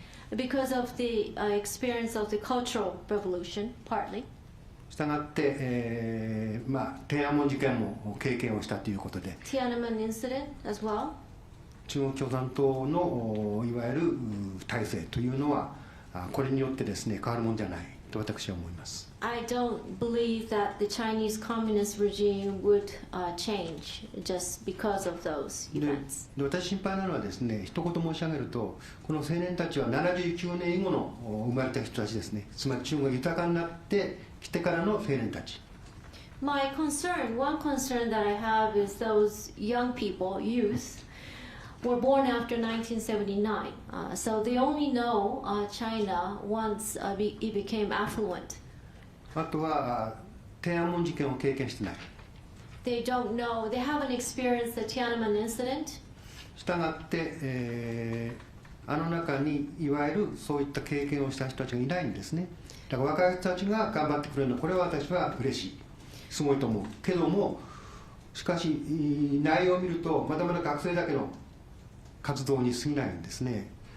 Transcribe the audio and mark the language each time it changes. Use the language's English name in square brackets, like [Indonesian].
[English] Because of the experience of the Cultural Revolution, partly. [Japanese] したがって、天安門事件も経験をしたということで、 [English] Tiananmen incident as well. [Japanese] 中国共産党のいわゆる体制というのはこれによってですね変わるもんじゃないと私は思います。 [English] I don't believe that the Chinese communist regime would change just because of those events. [Japanese] で私心配なのはですね、一言申し上げると、この青年たちは79年以後の生まれた人たちですね。つまり中国が豊かになってきてからの青年たち。 [English] My one concern that I have is those young people, youth, were born after 1979. So they only know China once it became affluent. [Japanese] あとは天安門事件を経験してない。 [English] They don't know, they haven't experienced the Tiananmen incident. [Japanese] したがって、あの中にいわゆるそういった経験をした人たちがいないんですね。だから若い人たちが頑張ってくれるの、これは私は嬉しい、すごいと思うけども、しかし内容を見るとまだまだ学生だけの活動に過ぎないんですね。